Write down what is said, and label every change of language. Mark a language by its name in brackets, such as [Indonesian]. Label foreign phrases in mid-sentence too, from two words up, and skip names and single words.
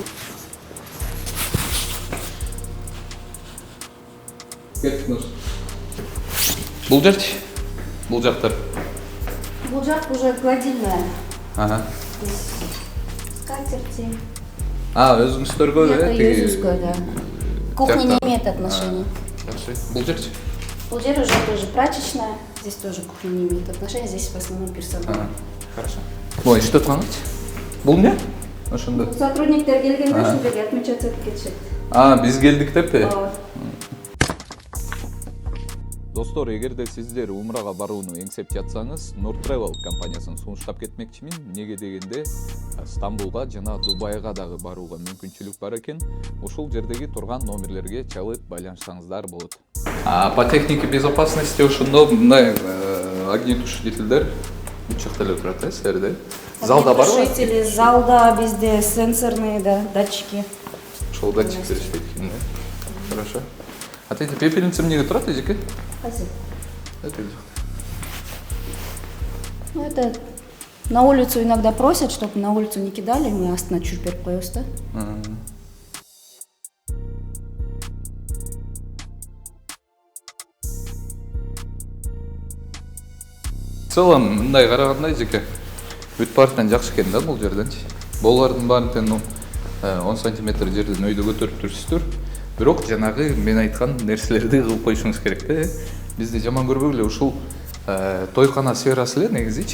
[Kyrgyz] Кеттиңиз. Бул жерчи? Бул жактар. Бул жак [Russian] уже гладильная. Скатерти. [Kyrgyz] Өзүңүздөргө Өзүбүзгө, да. [Russian] Кухня не имеет отношения. [Kyrgyz] Бул жерчи? Бул жер [Russian] уже тоже прачечная. Здесь тоже кухня не имеет отношения. Здесь в основном персонал. Хорошо. [Kyrgyz] Бул иштеп атканыңыз? Бул эмне? Ошондо. Сотрудниктер келгенде ушул жерге отмечаться этип кетишет. Биз келдик деппи? Ооба. Достор, эгерде сиздер умрага барууну эңсеп жатсаңыз, Nur Travel компаниясын сунуштап кетмекчимин. Неге дегенде, Стамбулга жана Дубайга дагы барууга мүмкүнчүлүк бар экен. Ушул жердеги турган номерлерге чалып байланышсаңыздар болот. [Russian] По технике безопасности [Kyrgyz] ошондо мындай огнетушителдер бүт жакта эле турат, силерде. Залда барбы? [Russian] Огнетушители, [Kyrgyz] залда бизде [Russian] сенсорные, да, датчики. [Kyrgyz] Ошол датчиктер иштейт экен, да? [Russian] Хорошо. А эти пепельница [Kyrgyz] эмнеге турат, эжеке? [Russian] Хозяин. Это Ну, это на улицу иногда просят, чтобы на улицу не кидали, мы [Kyrgyz] астына чүрүп берип коебуз да. [Russian] В целом, [Kyrgyz] мындай караганда жеке бүт баарынан жакшы экен да бул жерденчи. Болардын баарын тең 10 сантиметр жерден өйдө көтөрүп турсуздар. Бирок жанагы мен айткан нерселерди кылып коюшуңуз керек да. Бизди жаман көрбөгүлө, ушул тойкана сферасы эле негизичи.